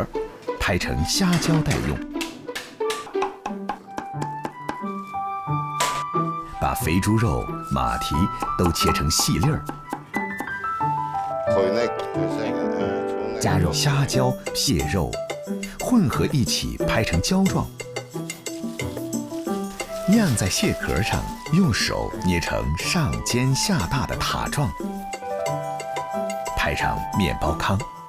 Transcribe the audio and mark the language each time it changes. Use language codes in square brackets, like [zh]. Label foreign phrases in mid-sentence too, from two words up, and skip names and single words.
[zh] 拍成虾膠待用，把肥豬肉、馬蹄都切成細粒兒，加入蝦膠、蟹肉，混合一起拍成膠狀，釀在蟹殼上，用手捏成上尖下大的塔狀，拍上麵包糠。